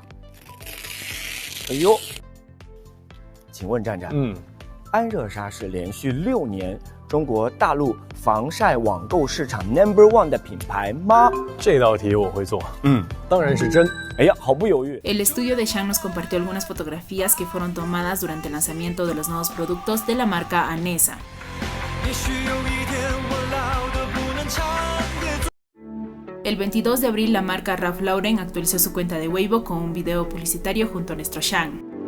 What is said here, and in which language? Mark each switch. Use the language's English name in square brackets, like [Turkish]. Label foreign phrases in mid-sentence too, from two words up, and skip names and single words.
[Chinese] 哎呦，请问战战，安热莎是连续6年中国大陆防晒网购市场 No.1 的品牌吗？这道题我会做，当然是真。哎呀，毫不犹豫。 [Spanish] El estudio de Shan nos compartió algunas fotografías que fueron tomadas durante el lanzamiento de los nuevos productos de la marca Anessa. El 22 de abril la marca Ralph Lauren actualizó su cuenta de Weibo con un video publicitario junto a nuestro Shan.